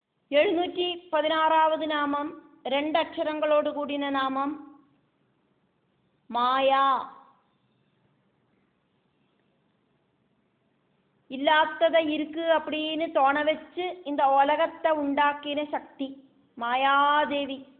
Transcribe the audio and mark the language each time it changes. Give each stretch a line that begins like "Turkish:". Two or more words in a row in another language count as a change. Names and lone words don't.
Malayalam: 716வது നാമം രണ്ടക്ഷരങ്ങളോട് കൂടിയ നാമം மாயா.
Tamil: இல்லாததை இருக்கு அப்படின்னு தோண வச்சு இந்த உலகத்தை உண்டாக்கின சக்தி மாயாதேவி.